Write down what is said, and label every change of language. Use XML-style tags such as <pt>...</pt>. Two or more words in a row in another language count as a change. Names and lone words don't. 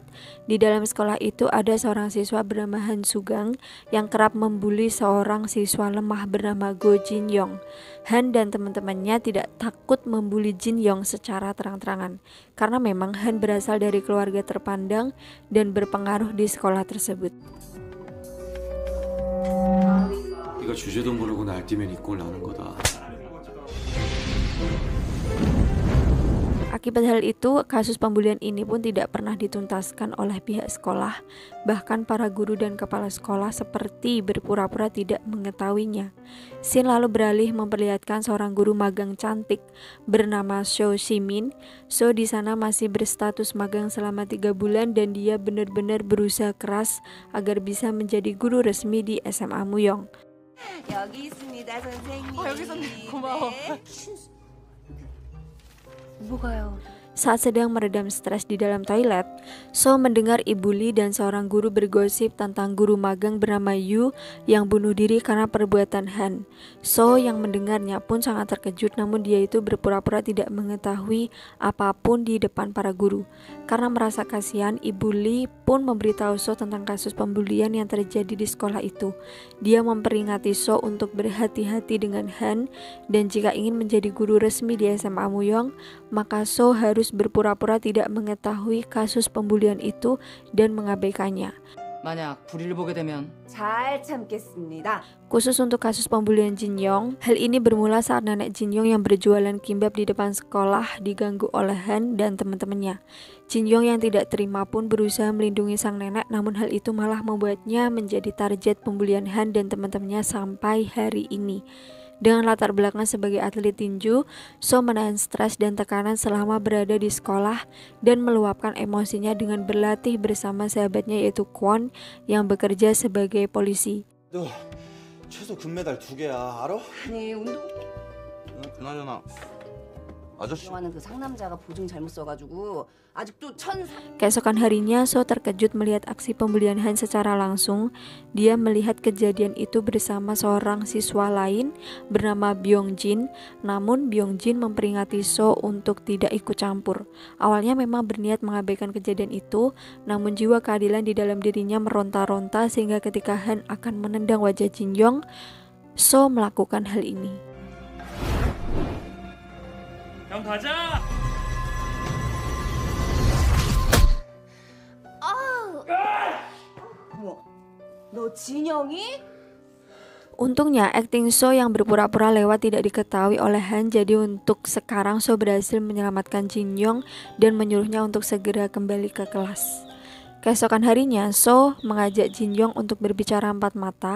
<id>Di dalam sekolah itu ada seorang siswa bernama Han Sugang yang kerap membuli seorang siswa lemah bernama Go Jin Yong. Han dan teman-temannya tidak takut membuli Jin Yong secara terang-terangan karena memang Han berasal dari keluarga terpandang dan berpengaruh di sekolah tersebut.</id> <ko>네가 주제도 모르고 날뛰면 이 꼴 나는 거다.</ko> <id>Akibat hal itu, kasus pembulian ini pun tidak pernah dituntaskan oleh pihak sekolah. Bahkan para guru dan kepala sekolah seperti berpura-pura tidak mengetahuinya. Scene lalu beralih memperlihatkan seorang guru magang cantik bernama So Shimin. So di sana masih berstatus magang selama 3 bulan dan dia benar-benar berusaha keras agar bisa menjadi guru resmi di SMA Muyong.</id> <ko>여기 있습니다, 선생님. 여기 있었네. 고마워. 뭐가요?</ko> <id>Saat sedang meredam stres di dalam toilet, So mendengar Ibu Lee dan seorang guru bergosip tentang guru magang bernama Yu yang bunuh diri karena perbuatan Han. So yang mendengarnya pun sangat terkejut, namun dia itu berpura-pura tidak mengetahui apapun di depan para guru. Karena merasa kasihan, Ibu Lee pun memberitahu So tentang kasus pembulian yang terjadi di sekolah itu. Dia memperingati So untuk berhati-hati dengan Han, dan jika ingin menjadi guru resmi di SMA Muyong, maka So harus berpura-pura tidak mengetahui kasus pembulian itu dan mengabaikannya.</id> <ko>만약 불의를 보게 되면 잘 참겠습니다.</ko> <id>Khusus untuk kasus pembulian Jin Yong, hal ini bermula saat nenek Jin Yong yang berjualan kimbap di depan sekolah diganggu oleh Han dan teman-temannya. Jin Yong yang tidak terima pun berusaha melindungi sang nenek, namun hal itu malah membuatnya menjadi target pembulian Han dan teman-temannya sampai hari ini. Dengan latar belakang sebagai atlet tinju, So menahan stres dan tekanan selama berada di sekolah dan meluapkan emosinya dengan berlatih bersama sahabatnya yaitu Kwon yang bekerja sebagai polisi.</id> <ko>너 최소 금메달 2개야 알아? 아니, 운동 그나저나 아저씨 운동하는 그 상남자가 보증 잘못 써가지고 아직도</ko> <id>Keesokan harinya, So terkejut melihat aksi pembulian Han secara langsung. Dia melihat kejadian itu bersama seorang siswa lain bernama Byung Jin. Namun Byung Jin memperingati So untuk tidak ikut campur. Awalnya memang berniat mengabaikan kejadian itu, namun jiwa keadilan di dalam dirinya meronta-ronta sehingga ketika Han akan menendang wajah Jin Yong, So melakukan hal ini.</id> <ko>형 가자! 너 진영이?</ko> <id>Untungnya akting So yang berpura-pura lewat tidak diketahui oleh Han, jadi untuk sekarang So berhasil menyelamatkan Jin Yong dan menyuruhnya untuk segera kembali ke kelas. Keesokan harinya, So mengajak Jin Yong untuk berbicara empat mata.</id>